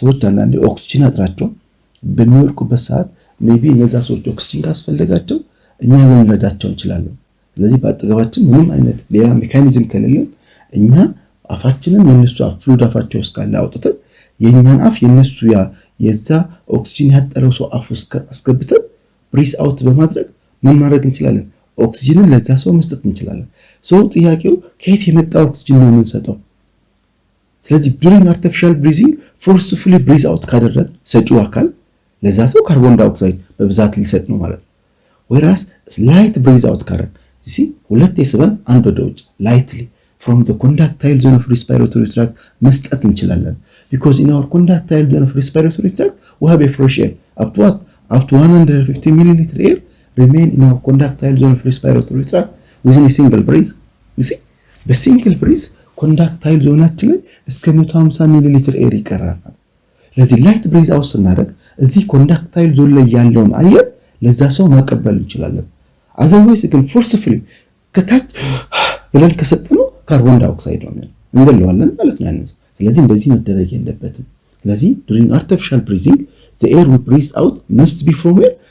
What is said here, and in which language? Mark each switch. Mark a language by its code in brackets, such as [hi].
[am] አንዳንዴ ኦክሲጅን አጥራቸው በሚወድቁበት ሰዓት ሜቢ እነዛ ሰዎች ኦክሲጅን ካስፈልጋቸው እኛ ልንረዳቸው እንችላለን። ስለዚህ በአጠገባችን ምንም አይነት ሌላ ሜካኒዝም ከሌለን እኛ አፋችንን የነሱ ፍሉድ አፋቸው እስካለ አውጥተን የኛን አፍ የነሱ የዛ ኦክሲጅን ያጠረው ሰው አፍ ውስጥ አስገብተን ብሪዝ አውት በማድረግ ምን ማድረግ እንችላለን? ኦክሲጅንን ለዛ ሰው መስጠት እንችላለን። ሰው ጥያቄው ከየት የመጣ ኦክሲጅን ነው የምንሰጠው? ስለዚህ ዱሪንግ አርቲፊሻል ብሪዚንግ ፎርስፉሊ ብሪዝ አውት ካደረግ ሰጪው አካል ለዛ ሰው ካርቦን ዳይኦክሳይድ በብዛት ሊሰጥ ነው ማለት ነው። ወይራስ ላይት ብሪዝ አውት ካደረግ እሺ ሁለት የስበን አንድ ወደ ውጭ ላይትሊ [en] from the contractile zone of respiratory tract [am] መስጠት እንችላለን። [en] because in our contractile zone of respiratory tract we have a fresh air up to 150 milliliter air remain in our contractile zone of respiratory tract within a single breath. you see the single breath [am] contractile zoneaችን ላይ እስከ [en] 150 milliliter air [am] ይቀራል። ለዚህ ላይት ብሪዝ አውት ስናደርግ እዚህ contractile zone ላይ ያለውን አየር ለዛ ሰው ማቀበል እንችላለን። [en] otherwise [am] ግን forcefully ከታች ብለን ከሰጠነው ካርቦን ዳይኦክሳይድ ነው እንገለዋለን ማለት ነው ያንን። ስለዚህ እንደዚህ መደረግ የለበትም። ስለዚህ [en] during artificial breathing the air we breathe out must be from where?